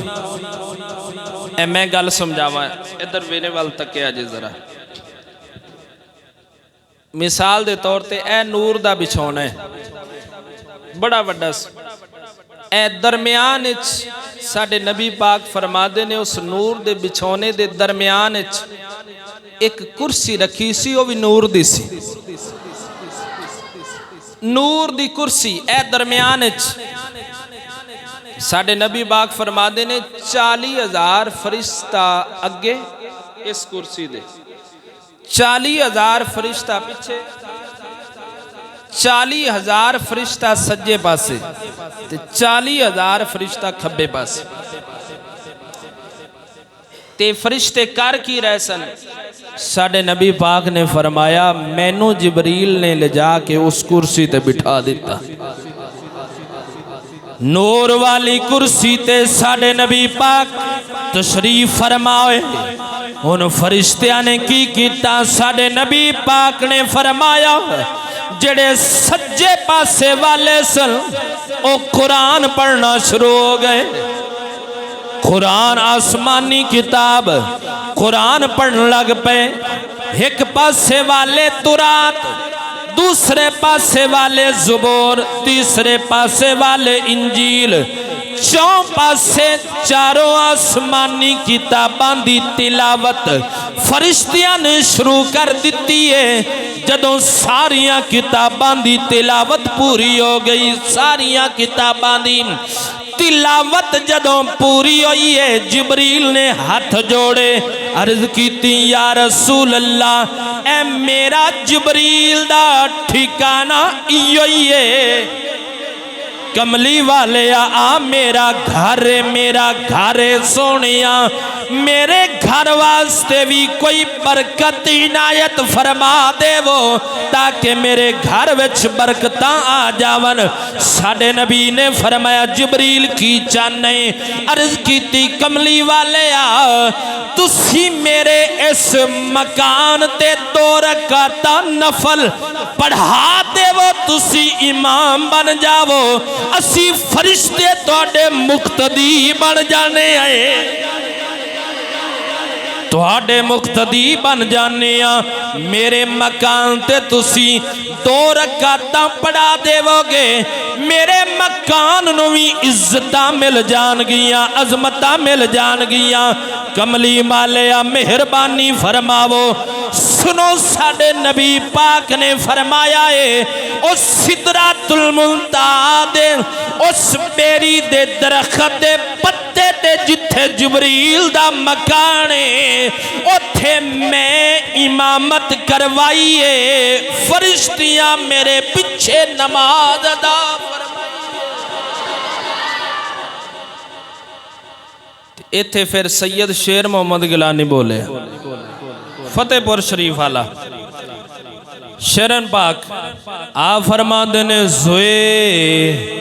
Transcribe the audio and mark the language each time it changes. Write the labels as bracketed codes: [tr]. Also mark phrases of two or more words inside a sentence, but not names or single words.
[pa] اے میں گل سمجھاوا، ادھر میرے وال تکیا جے ذرا. مثال دے طور تے اے نور دا بچھونا ہے، بڑا وڈا سی. اے درمیان وچ ساڈے نبی پاک فرماتے نے اس نور دے بچھونے دے درمیان وچ ایک کرسی رکھی سی، وہ بھی نور دی سی، نور دی کرسی اے درمیان ساڈے نبی پاک فرماندے نے 40,000 فرشتہ اگے اس کرسی دے، 40,000 فرشتہ پیچھے، 40,000 فرشتہ سجے پاسے تے 40,000 فرشتہ کھبے پاسے۔ تے فرشتے کر کی رہ سن؟ ساڈے نبی پاک نے فرمایا مینوں جبریل نے لے جا کے اس کرسی تے بٹھا دیتا، نور والی کرسی تے ساڈے نبی پاک تشریف فرمائے۔ ان فرشتیاں نے کی کیتا؟ ساڈے نبی پاک نے فرمایا جڑے سجے پاسے والے سن او قرآن پڑھنا شروع ہو گئے، قرآن آسمانی کتاب، قرآن پڑھن لگ پے۔ ایک پاسے والے تورات، دوسرے پاسے والے زبور، تیسرے پاسے والے انجیل، چوں پاسے چاروں آسمانی کتاباں دی تلاوت فرشتیاں نے شروع کر دیتی ہے۔ جدوں ساریاں کتاباں دی تلاوت پوری ہو گئی، ساریاں کتاباں دی تلاوت جدوں پوری ہوئی ہے، جبریل نے ہاتھ جوڑے، عرض کیتی یا رسول اللہ اے میرا جبریل دا ٹھکانہ ایو ہی ہے، کملی والے آ میرا گھر سونیا، میرے گھر واسطے بھی کوئی برکت عنایت فرما دے وہ، تاکہ میرے گھر وچ برکتاں آ جاون۔ ساڈے نبی نے فرمایا جبریل کی چاہنے؟ عرض کیتی کملی والے آ تسی میرے اس مکان تے 2 رکعتاں نفل پڑھا دے وہ، تسی امام بن جاؤ، اسی فرشتے تواڈے مقتدی بن جانے آئے، تواڈے مقتدی بن جانے آ۔ میرے مکان تے تسی 2 رکعتاں پڑھا دے گے، میرے مکان نو بھی عزتاں مل جان گیاں، عظمتاں مل جان گیاں۔ کملی مالیا مہربانی فرماو، سنو ساڈے نبی پاک نے فرمایا ہے اس سدرۃ المنتہا دے اس بیری دے درخت دے پتے تے جتھے جبریل دا مکان ہے اوتھے میں امامت کروائیے، فرشتیاں میرے پیچھے نماز ادا فرمائیے۔ ایتھے پھر سید شیر محمد گیلانی بولے، فتح پور شریف والا شیرن پاک آ فرما دینے زوئے